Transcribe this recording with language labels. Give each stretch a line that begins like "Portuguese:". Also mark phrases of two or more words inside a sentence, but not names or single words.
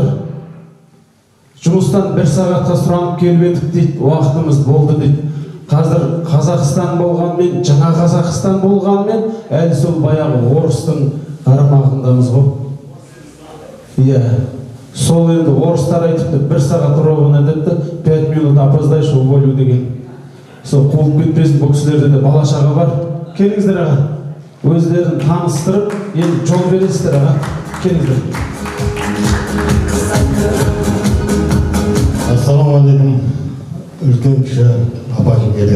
Kazakh: Жұмыстан 1 сағатқа сұранып келіп едік дейді, уақытымыз болды дейді. Қазір Қазақстан болғанмен, жаңа Қазақстан болғанмен, әлі сол баяғы орыстың қарамағындамыз ғой. Иә, сол енді орыстар айтыпты, 1 сағат ровно депті, 5
Russian: минут опоздаешь в волю
Kazakh: деген. Сол қуып кетпесін, бұл кісілерде де бала шаға бар. Келіңіздер аға, өздерін таныстырып, енді жол бересіздер аға, келіңіздер. Ассалаумағалейкум, үлкен кіші апа-жеңгелер.